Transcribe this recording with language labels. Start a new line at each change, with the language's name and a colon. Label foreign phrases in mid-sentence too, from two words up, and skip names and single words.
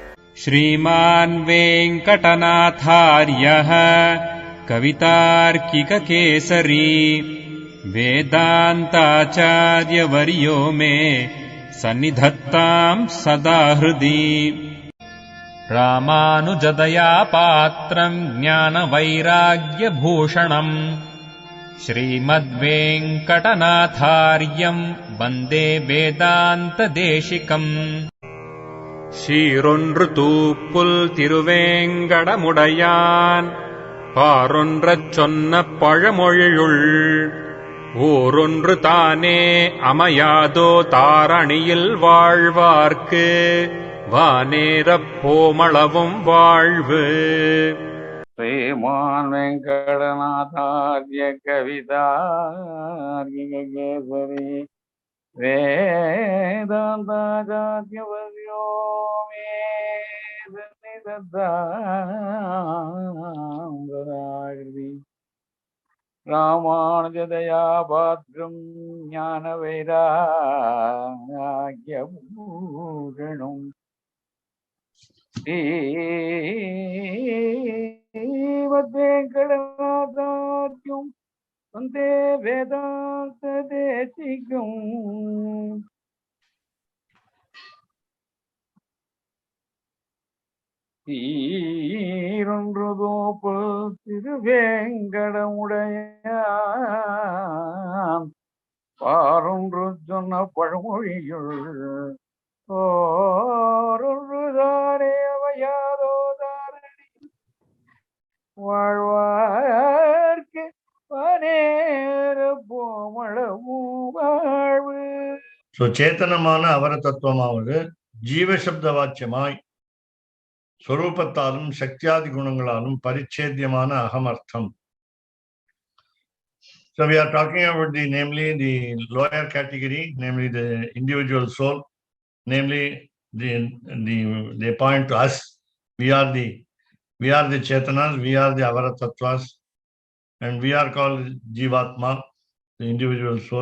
Sanskrit: श्रीमान् वेङ्कटनाथार्यः कवितार्किककेसरी वेदान्ताचार्यवर्यो मे सन्निधत्ताम् सदा हृदि। रामानुजदया पात्रम् ज्ञानवैराग्यभूषणम् श्रीमद्वेङ्कटनाथार्यम् वन्दे वेदान्तदेशिकम्।
Tamil: சீரொன்று தூப்புல் திருவேங்கடமுடையான் பாரொன்றச் சொன்ன பழமொழியுள் ஊரொன்று தானே அமையாதோ தாரணியில் வாழ்வார்க்கு வானேரப் போமளவும் வாழ்வு.
Sanskrit: श्रीमान् वेङ्कटनाथार्य कवितार्किककेसरी वेदान्ताचार्यवर्यो मे सन्निधत्ताम् सदा हृदि। रामानुजदया पात्रम् ज्ञानवैराग्यभूषणम् श्रीमद्वेङ्कटनाथार्यम् वन्दे वेदान्तदेशिकम्।
Tamil: சீரொன்று தூப்புல் திருவேங்கடமுடையான் பாரொன்று சொன்ன பழமொழியுள் ஓரொன்று தானே அமையாதோ தாரணி வாழ்வார்க்கு வானேர போமளவும் வாழ்வு. சேத்தனமான அவர தத்துவமாவது ஜீவசப்த வாச்சியமாய் ஸ்வரூபத்தாலும் சக்தியாதி குணங்களாலும் பரிச்சேத்தியமான அகமர்த்தம்.
English: So we are talking about namely the lower category, namely the individual soul, namely they point to us. We are the Chetanas, we are the Avara Tattvas, and we are called Jivatma, the individual soul.